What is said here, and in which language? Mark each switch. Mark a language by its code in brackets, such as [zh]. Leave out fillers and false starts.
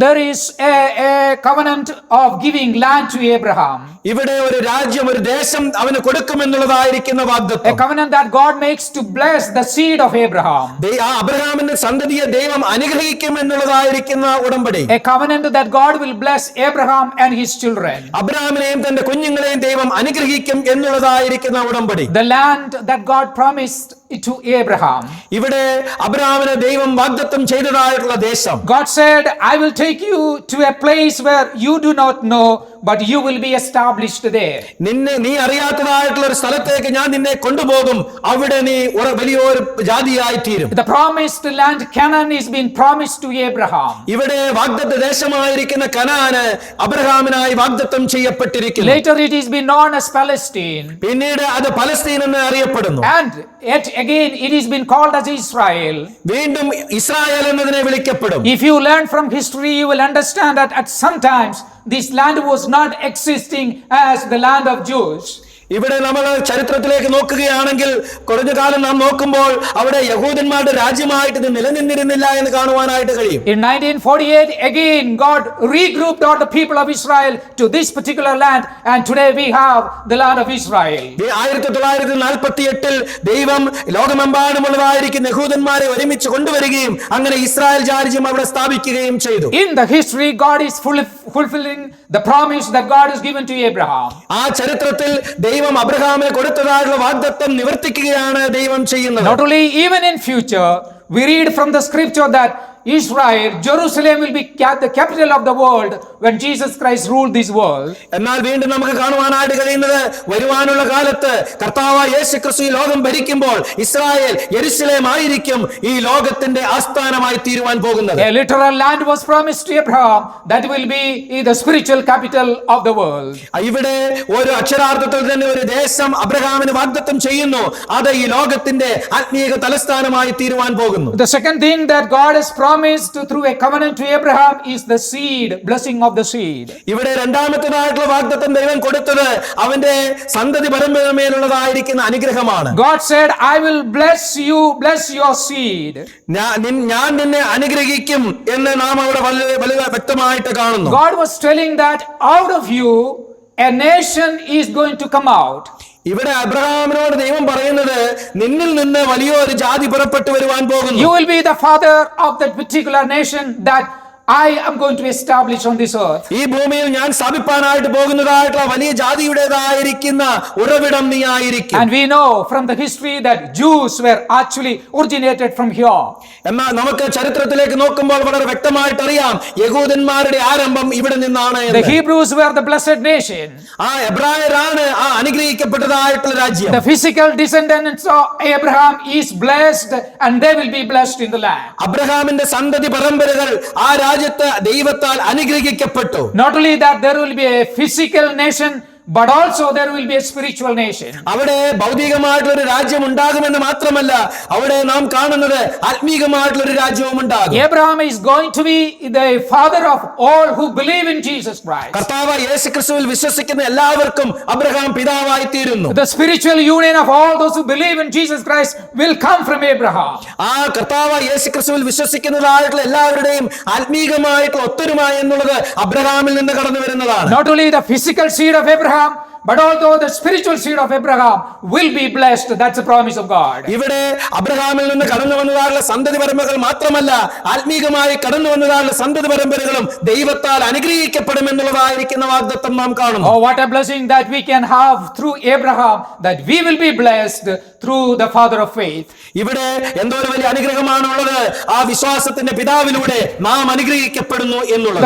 [en] There is a covenant of giving land to Abraham. [ml] ഇവിടെ ഒരു രാജ്യം, ഒരു ദേശം അവന് കൊടുക്കുമെന്നുള്ളതായിരിക്കുന്ന [en] A [ml] വാഗ്ദത്തം. [en] covenant that God makes to bless the seed of Abraham. [ml] ആ അബ്രഹാമിന്റെ സന്തതിയെ ദൈവം അനുഗ്രഹിക്കും എന്നുള്ളതായിരിക്കുന്ന ഉടമ്പടി. [en] A covenant that God will bless Abraham and his children. [ml] അബ്രഹാമിനെയും തന്റെ കുഞ്ഞുങ്ങളെയും ദൈവം അനുഗ്രഹിക്കും എന്നുള്ളതായിരിക്കുന്ന ഉടമ്പടി. [en] The land that God promised to Abraham. [ml] ഇവിടെ അബ്രഹാമിന് ദൈവം വാഗ്ദത്തം ചെയ്തതായിട്ടുള്ള ദേശം. [en] God said, I will take you to a place where you do not know, but you will be established there. [ml] നീ അറിയാത്തതായിട്ടുള്ള ഒരു സ്ഥലത്തേക്ക് ഞാൻ നിന്നെ കൊണ്ടുപോകും, അവിടെ നീ വലിയൊരു ജാതിയായി തീരും. [en] The promised land Canaan is being promised to Abraham. [ml] ഇവിടെ വാഗ്ദത്ത ദേശമായിരിക്കുന്ന കനാന് അബ്രഹാമിനായി വാഗ്ദത്തം ചെയ്യപ്പെട്ടിരിക്കുന്നു. [en] Later it is been known as Palestine. [ml] പിന്നീട് അത് പലസ്തീൻ എന്ന് അറിയപ്പെടുന്നു. [en] And yet again it is been called as Israel. [ml] വീണ്ടും ഇസ്രായേൽ എന്നതിനെ വിളിക്കപ്പെടും. [en] If you learn from history, you will understand that at some times this land was not existing as the land of Jews. [ml] ഇവിടെ നമ്മൾ ചരിത്രത്തിലേക്ക് നോക്കുകയാണെങ്കിൽ കുറഞ്ഞ കാലം നാം നോക്കുമ്പോൾ അവിടെ യഹൂദന്മാരുടെ രാജ്യമായിട്ട് ഇത് നിലനിന്നിരുന്നില്ല എന്ന് കാണുവാനായിട്ട് കഴിയും. [en] In 1948, again, God regrouped all the people of Israel to this particular land, and today we have the land of Israel. [ml] 1948 ദൈവം ലോകമെമ്പാടുമുള്ളതായിരിക്കുന്ന യഹൂദന്മാരെ ഒരുമിച്ച് കൊണ്ടുവരികയും അങ്ങനെ ഇസ്രായേൽ രാജ്യം അവിടെ സ്ഥാപിക്കുകയും ചെയ്തു. [en] In the history, God is fulfilling the promise that God has given to Abraham. [ml] ആ ചരിത്രത്തിൽ ദൈവം അബ്രഹാമിന് കൊടുത്തതായുള്ള വാഗ്ദത്തം നിവർത്തിക്കുകയാണ് ദൈവം ചെയ്യുന്നത്. [en] Not only, even in future, we read from the scripture that Israel, Jerusalem will be the capital of the world when Jesus Christ ruled this world. [ml] എന്നാൽ വീണ്ടും നമുക്ക് കാണുവാനായിട്ട് കഴിയുന്നത് വരുവാനുള്ള കാലത്ത് കർത്താവായ യേശുക്രിസ്തു ഈ ലോകം ഭരിക്കുമ്പോൾ ഇസ്രായേൽ യെരുശലേം ആയിരിക്കും ഈ ലോകത്തിന്റെ ആസ്ഥാനമായി തീരുവാൻ പോകുന്നത്. [en] A literal land was promised to Abraham that will be the spiritual capital of the world. [ml] ഇവിടെ ഒരു അക്ഷരാർത്ഥത്തിൽ തന്നെ ഒരു ദേശം അബ്രഹാമിന് വാഗ്ദത്തം ചെയ്യുന്നു, അത് ഈ ലോകത്തിന്റെ ആത്മീയ തലസ്ഥാനമായി തീരുവാൻ പോകുന്നു. [en] The second thing that God has promised through a covenant to Abraham is the seed, blessing of the seed. [ml] ഇവിടെ രണ്ടാമത്തേതായിട്ടുള്ള വാഗ്ദത്തം ദൈവം കൊടുത്തത് അവന്റെ സന്തതി പരമ്പരമേലുള്ളതായിരിക്കുന്ന അനുഗ്രഹമാണ്. [en] God said, I will bless you, bless your seed. [ml] ഞാൻ നിന്നെ അനുഗ്രഹിക്കും എന്ന് നാം അവിടെ വളരെ വ്യക്തമായിട്ട് കാണുന്നു. [en] God was telling that out of you a nation is going to come out. [ml] ഇവിടെ അബ്രഹാമിനോട് ദൈവം പറയുന്നത് നിന്നിൽ നിന്ന് വലിയൊരു ജാതി പുറപ്പെട്ടു വരുവാൻ പോകുന്നു. [en] You will be the father of that particular nation that I am going to establish on this earth. [ml] ഈ ഭൂമിയിൽ ഞാൻ സ്ഥാപിപ്പാനായിട്ട് പോകുന്നതായിട്ടുള്ള വലിയ ജാതിയുടേതായിരിക്കുന്ന ഉറവിടം നീ ആയിരിക്കും. [en] And we know from the history that Jews were actually originated from here. [ml] എന്നാൽ നമുക്ക് ചരിത്രത്തിലേക്ക് നോക്കുമ്പോൾ വളരെ വ്യക്തമായിട്ട് അറിയാം യഹൂദന്മാരുടെ ആരംഭം ഇവിടെ നിന്നാണ് എന്ന്. [en] The Hebrews were the blessed nation. [ml] ആ എബ്രായരാണ് ആ അനുഗ്രഹിക്കപ്പെട്ടതായിട്ടുള്ള രാജ്യം. [en] The physical descendants of Abraham is blessed and they will be blessed in the land. [ml] അബ്രഹാമിന്റെ സന്തതി പരമ്പരകൾ ആ രാജ്യത്ത് ദൈവത്താൽ അനുഗ്രഹിക്കപ്പെട്ടു. [en] Not only that, there will be a physical nation, but also there will be a spiritual nation. [ml] അവിടെ ഭൗതികമായിട്ടുള്ള ഒരു രാജ്യം ഉണ്ടാകുമെന്ന് മാത്രമല്ല അവിടെ നാം കാണുന്നത് ആത്മീകമായിട്ടുള്ള ഒരു രാജ്യവും ഉണ്ടാകും. [en] Abraham is going to be the father of all who believe in Jesus Christ. [ml] കർത്താവ് യേശുക്രിസ്തുവിൽ വിശ്വസിക്കുന്ന എല്ലാവർക്കും അബ്രഹാം പിതാവായി തീരുന്നു. [en] The spiritual union of all those who believe in Jesus Christ will come from Abraham. [ml] ആ കർത്താവ് യേശുക്രിസ്തുവിൽ വിശ്വസിക്കുന്നതായിട്ടുള്ള എല്ലാവരുടെയും ആത്മീകമായിട്ടുള്ള ഒത്തൊരുമ എന്നുള്ളത് അബ്രഹാമിൽ നിന്ന് കടന്നു വരുന്നതാണ്. [en] Not only the physical seed of Abraham, but although the spiritual seed of Abraham will be blessed. That's a promise of God. [ml] ഇവിടെ അബ്രഹാമിൽ നിന്ന് കടന്നു വന്നതായുള്ള സന്തതി പരമ്പരകൾ മാത്രമല്ല ആത്മീകമായി കടന്നു വന്നതായുള്ള സന്തതി പരമ്പരകളും ദൈവത്താൽ അനുഗ്രഹിക്കപ്പെടുമെന്നുള്ളതായിരിക്കുന്ന വാഗ്ദത്തം നാം കാണുന്നു. [en] Oh, what a blessing that we can have through Abraham, that we will be blessed through the father of faith. [ml] ഇവിടെ എന്തോ ഒരു വലിയ അനുഗ്രഹമാണുള്ളത്, ആ വിശ്വാസത്തിന്റെ പിതാവിലൂടെ നാം അനുഗ്രഹിക്കപ്പെടുന്നു എന്നുള്ളത്.